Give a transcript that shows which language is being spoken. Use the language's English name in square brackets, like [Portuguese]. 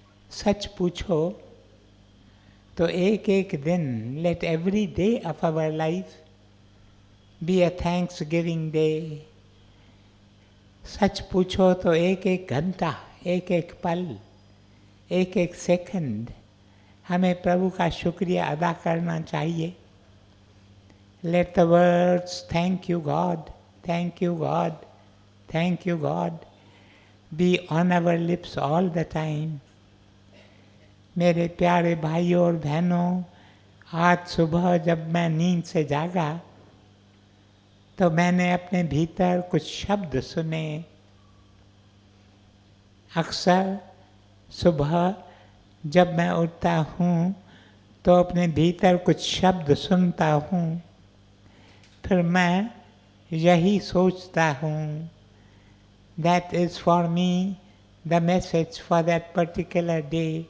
[Hindi] सच पूछो तो एक एक दिन, [English] Let every day of our life be a thanksgiving day. [Hindi] सच पूछो तो एक एक घंटा, एक एक पल, एक एक सेकंड हमें प्रभु का शुक्रिया अदा करना चाहिए। [English] Let the words thank you God, thank you God, thank you God be on our lips all the time. [Hindi] मेरे प्यारे भाइयों और बहनों, आज सुबह जब मैं नींद से जागा तो मैंने अपने भीतर कुछ शब्द सुने। अक्सर सुबह जब मैं उठता हूँ तो अपने भीतर कुछ शब्द सुनता हूँ, फिर मैं यही सोचता हूँ, [English] That is for me the message for that particular day.